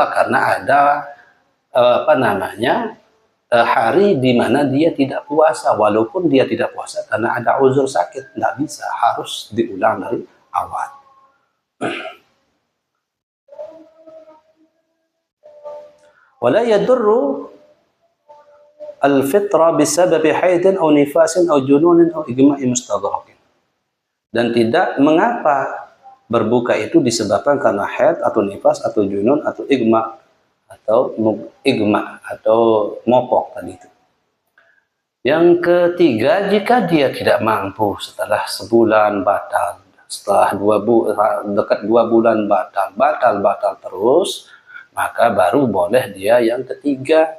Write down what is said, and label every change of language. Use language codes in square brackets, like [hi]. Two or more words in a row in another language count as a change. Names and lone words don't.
[id] Karena ada hari di mana dia tidak puasa, walaupun dia tidak puasa karena ada uzur sakit, tidak bisa, harus diulang dari awal. [ar] ولا يضر الفطر بسبب حيض أو نفاس أو جنون أو إغماء مستغرق. [id] Dan tidak mengapa berbuka itu disebabkan karena haid atau nifas atau junun atau igma atau mopok tadi itu. Yang ketiga, jika dia tidak mampu setelah sebulan batal, setelah dekat 2 bulan batal terus, maka baru boleh dia yang ketiga.